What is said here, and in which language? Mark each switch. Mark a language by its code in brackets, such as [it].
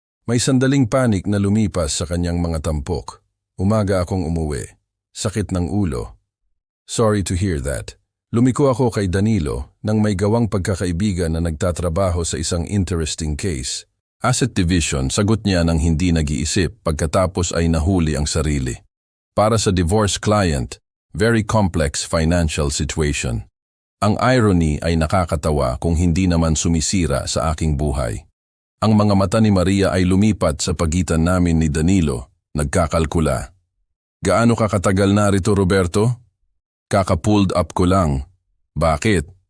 [tl] May sandaling panik na lumipas sa kanyang mga tampok. Umaga akong umuwi. Sakit ng ulo. [en] Sorry to hear that. [tl] Lumiko ako kay Danilo nang may gawang pagkakaibigan na nagtatrabaho sa isang interesting case. Asset division, sagot niya ng hindi nag-iisip pagkatapos ay nahuli ang sarili. Para sa divorce client, [en] very complex financial situation. [tl] Ang irony ay nakakatawa kung hindi naman sumisira sa aking buhay. Ang mga mata ni Maria ay lumipat sa pagitan namin ni Danilo, nagkakalkula. Gaano ka katagal na rito, Roberto? Kaka-pulled up ko lang. Bakit?